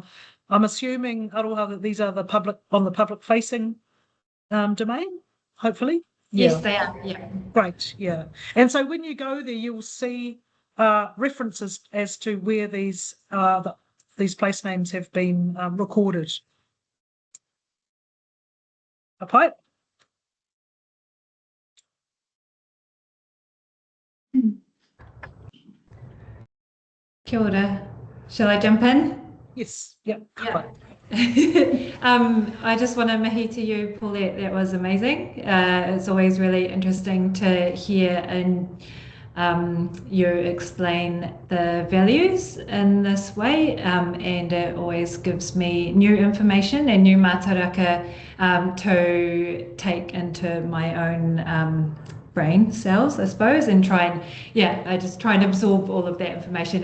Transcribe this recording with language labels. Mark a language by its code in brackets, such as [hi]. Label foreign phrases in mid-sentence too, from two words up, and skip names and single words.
[en] I'm assuming, Aroha, that these are on the public facing domain, hopefully. Yes, they are. Yeah. Great. Yeah. And so when you go there, you'll see references as to where these place names have been recorded. Okay. [mi] Kia ora. [en] Shall I jump in? Yes. Yep. Yeah. I just want to mihi to you, Paulette. That was amazing. It's always really interesting to hear and you explain the values in this way, and it always gives me new information and new mātaraka to take into my own brain cells, I suppose, and I just try and absorb all of that information.